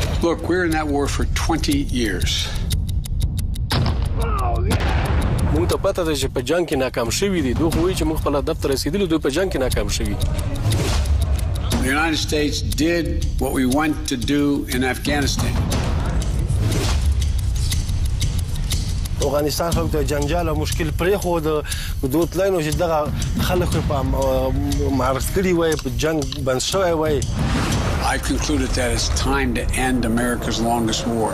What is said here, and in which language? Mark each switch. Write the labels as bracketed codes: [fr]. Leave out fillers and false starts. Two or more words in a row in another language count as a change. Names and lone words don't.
[en] look, we're in that war for 20 years. [ps] موږ ته پته ده چې په جنگ کې ناکام شوي دي. دوی خو وایي چې موږ خپل هدف ته رسیدلي، دوی په جنگ کې ناکام شوي. [en] The United States did what we want to do in Afghanistan. [ps] افغانستان خلک ته جنجال او مشکل پرېښود. دوی تللی نو چې دغه خلک په معرض کړي وای، په جنگ بند شوی وای. [en] I concluded that it's time to end America's longest war.